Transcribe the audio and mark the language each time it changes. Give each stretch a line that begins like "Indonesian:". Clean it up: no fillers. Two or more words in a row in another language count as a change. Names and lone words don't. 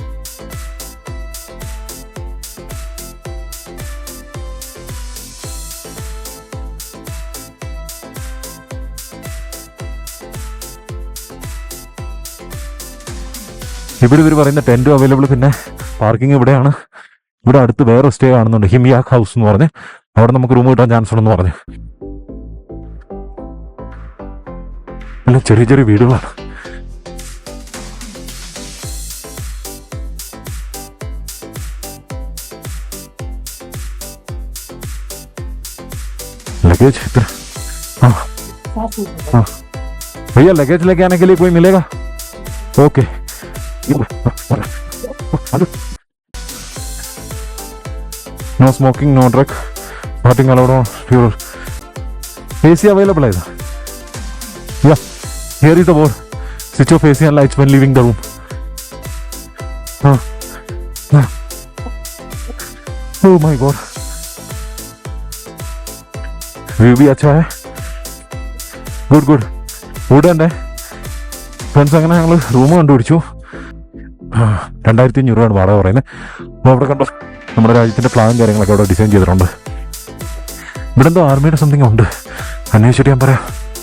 Malayalam: ഇവിടെ ഇവർ പറയുന്ന ടെന്റും അവൈലബിൾ, പിന്നെ പാർക്കിംഗ് ഇവിടെയാണ്. ഇവിടെ അടുത്ത് വേറെ സ്റ്റേ കാണുന്നുണ്ട്, ഹിമിയാക്ക് ഹൗസ് എന്ന് പറഞ്ഞ്. അവിടെ നമുക്ക് റൂം കിട്ടാൻ ചാൻസ് ഉണ്ടെന്ന് പറഞ്ഞു. അല്ല ചെറിയ ചെറിയ വീടുകളാണ്.
Hindi: लगेज इधर। हाँ हाँ भैया लगेज लेके आने के लिए कोई मिलेगा?
English: okay no smoking no drug parting allowed on fuel AC available
Hindi: है इधर.
English: Yeah here is the board, switch off AC and lights when leaving the room.
Hindi: हाँ हाँ
English: oh my god
Hindi: व्यू भी अच्छा है.
English: good good wood
Malayalam: തന്നെ ഫ്രണ്ട്സ്. അങ്ങനെ ഞങ്ങൾ റൂം കണ്ടുപിടിച്ചു. 2500 രൂപയാണ് വാടക പറയുന്നത്. അപ്പോൾ അവിടെ കണ്ടോ നമ്മുടെ രാജ്യത്തിൻ്റെ പ്ലാനും കാര്യങ്ങളൊക്കെ അവിടെ ഡിസൈൻ ചെയ്തിട്ടുണ്ട്. ഇവിടെ എന്തോ ആർമിയുടെ സംതിങ് ഉണ്ട്, അന്വേഷിച്ചിട്ട് ഞാൻ പറയാം.